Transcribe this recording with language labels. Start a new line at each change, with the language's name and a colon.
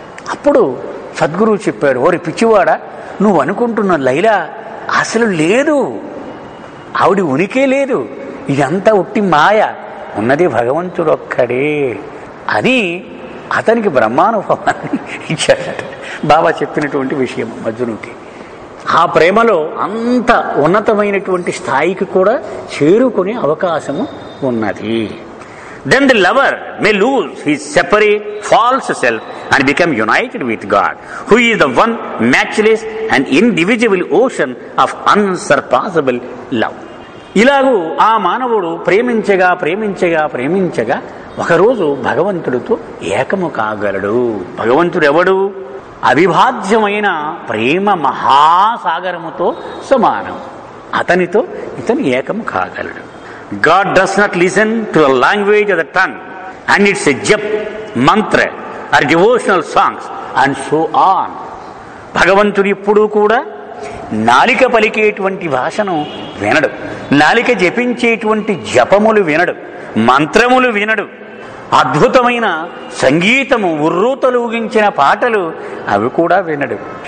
Telugu: అప్పుడు సద్గురువు చెప్పాడు, ఓరి పిచ్చివాడా, నువ్వు అనుకుంటున్న లైలా అసలు లేదు, ఆవిడ ఉనికే లేదు, ఇదంతా ఉట్టి మాయ, ఉన్నది భగవంతుడు ఒక్కడే అని అతనికి బ్రహ్మానుభవాన్ని ఇచ్చాడట. బాబా చెప్పినటువంటి విషయం మజ్నుకి. ఆ ప్రేమలో అంత ఉన్నతమైనటువంటి స్థాయికి కూడా చేరుకునే అవకాశము ఉన్నది.
English: Then the lover may lose his separate, false self and become united with God, who is the one matchless and indivisible ocean of unsurpassable love.
Telugu: ఇలాగూ ఆ మానవుడు ప్రేమించగా ప్రేమించగా ప్రేమించగా ఒకరోజు భగవంతుడితో ఏకము కాగలడు. భగవంతుడు ఎవడు? అవిభాజ్యమైన ప్రేమ మహాసాగరముతో సమానం. అతనితో ఇతను ఏకము కాగలడు.
English: God does not listen to the language of the tongue and it's a jap, mantra or devotional songs and so on.
Telugu: భగవంతుడు ఎప్పుడూ కూడా నాలిక పలికేటువంటి భాషను వినడు, నాలిక జపించేటువంటి జపములు వినడు, మంత్రములు వినడు, అద్భుతమైన సంగీతము ఉర్రూతలు ఊగించిన పాటలు అవి కూడా వినడు.